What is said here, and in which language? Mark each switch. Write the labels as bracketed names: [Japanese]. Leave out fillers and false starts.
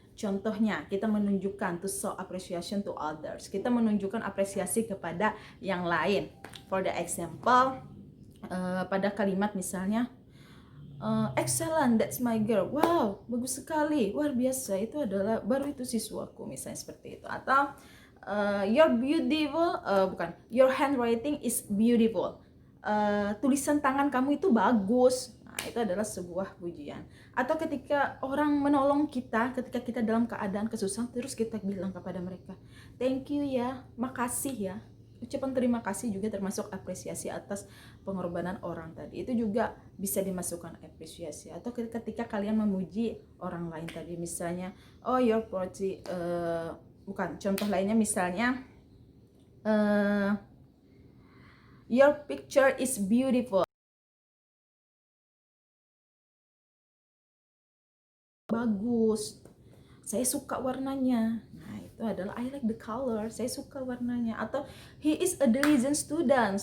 [Indonesian] Contohnya, kita menunjukkan [English] to show appreciation to others. [Indonesian] Kita menunjukkan apresiasi kepada yang lain. [English] For the example, [Indonesian] pada kalimat misalnya, [English] excellent, that's my girl. [Indonesian] Wow, bagus sekali, luar biasa, itu adalah baru itu siswaku, misalnya seperti itu. Atau [English] your beautiful, your handwriting is beautiful. [Indonesian] Tulisan tangan kamu itu bagus. Nah, itu adalah sebuah pujian. Atau ketika orang menolong kita, ketika kita dalam keadaan kesusahan, terus kita bilang kepada mereka, [English] thank you [Indonesian] ya, makasih ya. Ucapan terima kasih juga termasuk apresiasi atas pengorbanan orang tadi. Itu juga bisa dimasukkan apresiasi. Atau ketika kalian memuji orang lain tadi, misalnya, [English] oh your pretty, [Indonesian] contoh lainnya misalnya, [English] your picture is beautiful. [Indonesian] Bagus. Saya suka warnanya. Nah, itu adalah [English] I like the color. [Indonesian] Saya suka warnanya. Atau [English] he is a diligent student.